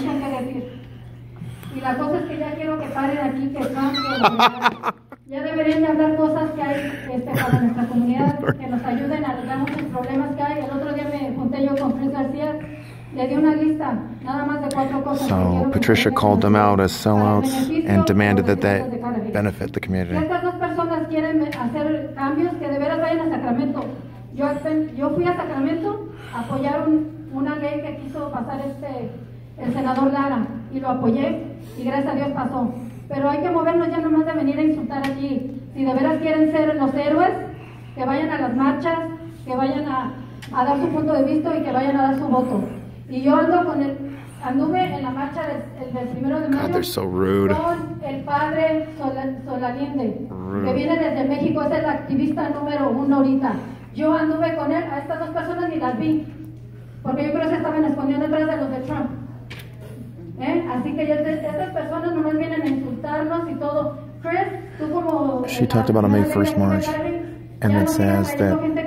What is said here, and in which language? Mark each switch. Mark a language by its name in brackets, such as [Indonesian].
[Spanish] Y la cosa es que ya quiero que paren aquí, que cambien. Ya deberían de hablar cosas que hay para nuestra comunidad, que nos ayuden a arreglar muchos problemas que hay. El otro día me junté yo con Chris García, le di una lista, nada más de 4 cosas. [English] So Patricia called them out as sellouts and demanded that they benefit the [Spanish] Si [English] community. [Spanish] estas dos personas quieren hacer cambios, que de veras vayan a Sacramento. Yo fui a Sacramento a apoyar una ley que quiso pasar el senador Lara, y lo apoyé, y gracias a Dios pasó. Pero hay que movernos ya nomás de venir a insultar aquí. Si de veras quieren ser los héroes, que vayan a las marchas, que vayan a dar su punto de vista y que vayan a dar su voto. Y yo anduve en la marcha del 1 de mayo [English] God, they're so rude. [Spanish] con el padre Solalinde, que viene desde México, es el activista número 1 ahorita. Yo anduve con él, a estas dos personas ni las vi, porque yo creo que se estaban escondiendo detrás de los de Trump. Así que estas personas nomás vienen a insultarnos y todo. Chris, tú como... [English] She talked about a May 1st march, and it says that...